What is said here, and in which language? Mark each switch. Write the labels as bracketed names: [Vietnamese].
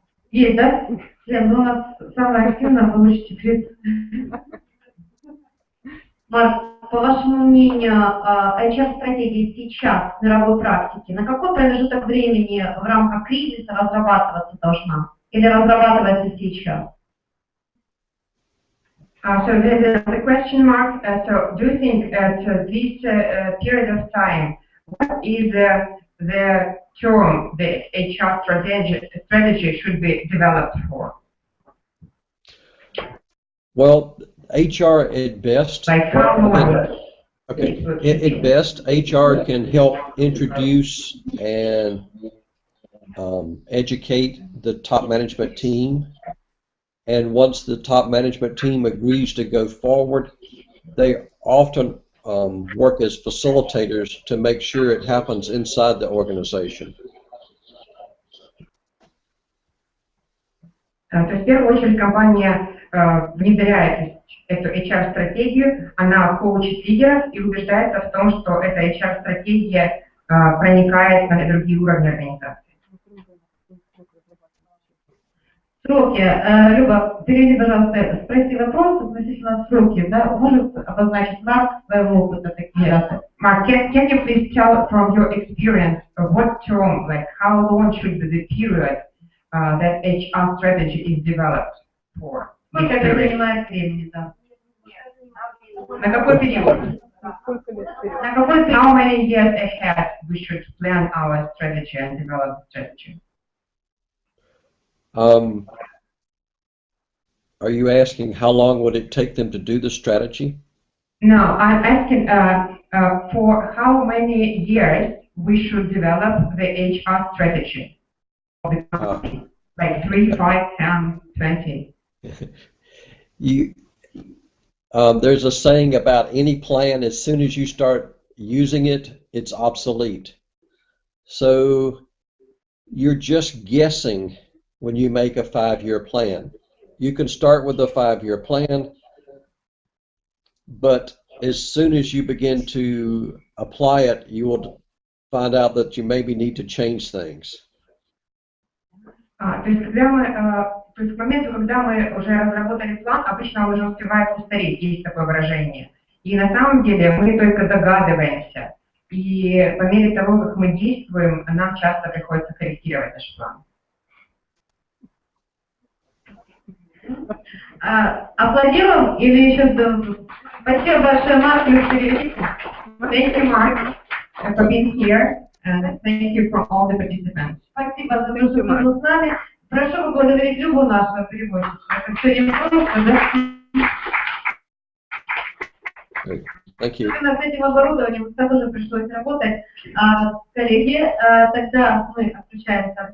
[Russian] Есть, да? Лен, ну у нас самое активное, получите 30. Марк, по вашему мнению, HR-стратегия сейчас в мировой практике на какой промежуток времени в рамках кризиса разрабатываться должна? Или разрабатывается сейчас? [English] So there's a question mark. So do you think at this period of time, what is the term the HR strategy should be developed for? Well, HR at best, Like how long? okay, at best, HR can help introduce and educate the top management team. And once the top management team agrees to go forward, they often work as facilitators to make sure it happens inside the organization. [Russian] То есть в первую очередь компания внедряет эту HR-стратегию, она коучит лидеров и убеждается в том, что эта HR-стратегия проникает на другие уровни организации. Сроки. Люба, перейди, пожалуйста, спроси вопрос относительно сроки, да? Может обозначить Марк своего опыта такие? [English] Mark, can you please tell from your experience what term, like how long should be the period that HR strategy is developed for? [Russian] Сколько это занимает времени, да? На какой период? Сколько лет вперед? На какой период? [English] How many years ahead we should plan our strategy and develop the strategy? Are you asking how long would it take them to do the strategy? No, I'm asking for how many years we should develop the HR strategy of the company, like 3, 5, 10, 20. There's a saying about any plan, as soon as you start using it, it's obsolete. So you're just guessing when you make a 5-year plan. You can start with a 5-year plan, but as soon as you begin to apply it, you will find out that you maybe need to change things. [Russian] То есть к моменту, когда мы уже разработали план, обычно он уже успевает устареть, есть такое выражение. И на самом деле мы только догадываемся. И по мере того, как мы действуем, нам часто приходится корректировать наш план. Аплодируем или еще ждем? Спасибо большое, Марк, переведите. [English] Thank you, Mark, for being here, and thank you for all the participants. [Russian] Спасибо за то, что вы были с нами. Прошу поблагодарить Любу, нашего переводчика. Это все не просто, да? [English] Thank you. [Russian] С этим оборудованием тоже пришлось работать. Коллеги, тогда мы отключаемся.